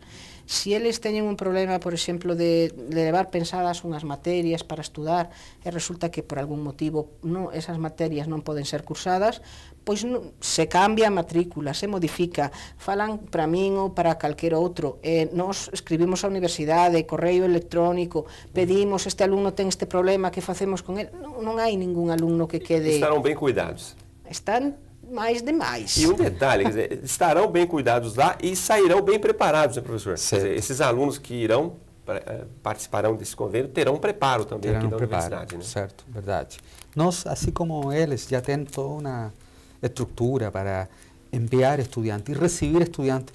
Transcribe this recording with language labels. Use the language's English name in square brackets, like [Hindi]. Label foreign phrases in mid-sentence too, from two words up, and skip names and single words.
[Galician] Se eles teñen un problema, por exemplo, de levar pensadas unhas materias para estudar e resulta que por algún motivo esas materias non poden ser cursadas, pois se cambia a matrícula, se modifica, falan para min ou para calquera outro, nos escribimos á universidade, correo electrónico, pedimos, este alumno ten este problema, que facemos con ele? Non hai ningún alumno que quede... [Portuguese] Estarão bem cuidados. Están mais demais. E um detalhe, quer dizer, estarão bem cuidados lá e sairão bem preparados, né, professor? Quer dizer, esses alunos que participarão desse convênio terão um preparo também aqui da universidade, né? Certo, verdade. Nós, assim como eles, já temos toda uma estrutura para enviar estudantes e receber estudantes.